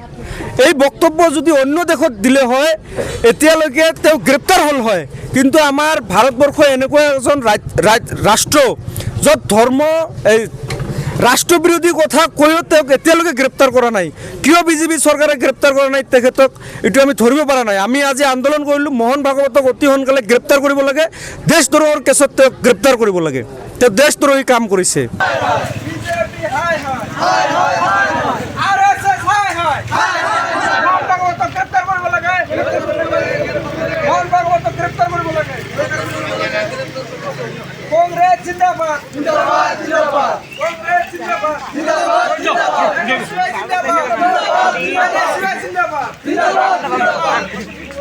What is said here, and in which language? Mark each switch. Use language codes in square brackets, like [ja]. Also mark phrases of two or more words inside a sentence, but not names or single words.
[as] এই বক্তব্য যদি অন্য দেশত দিলে হয় এতিয়ালৈকে তেওঁ গ্ৰেপ্তাৰ হ'ল হয়, কিন্তু আমাৰ ভাৰতবৰ্ষ এনেকুৱা এজন ৰাষ্ট্ৰ য'ত ধৰ্ম এই ৰাষ্ট্ৰবিৰোধী কথা কৈও তেওঁক এতিয়ালৈকে গ্ৰেপ্তাৰ কৰা নাই। কিয় বিজেপি চৰকাৰে গ্ৰেপ্তাৰ কৰা নাই তেখেতক এইটো আমি ধৰিব পৰা নাই। আমি আজি আন্দোলন কৰিলোঁ মোহন ভাগৱতক অতি সোনকালে গ্ৰেপ্তাৰ কৰিব লাগে, দেশদ্ৰোহৰ কেছত তেওঁক গ্ৰেপ্তাৰ কৰিব লাগে। তেওঁ দেশদ্ৰোহী কাম কৰিছে। [hi] कांग्रेस जिंदाबाद जिंदाबाद जिंदाबाद कांग्रेस जिंदाबाद जिंदाबाद जिंदाबाद जिंदाबाद जिंदाबाद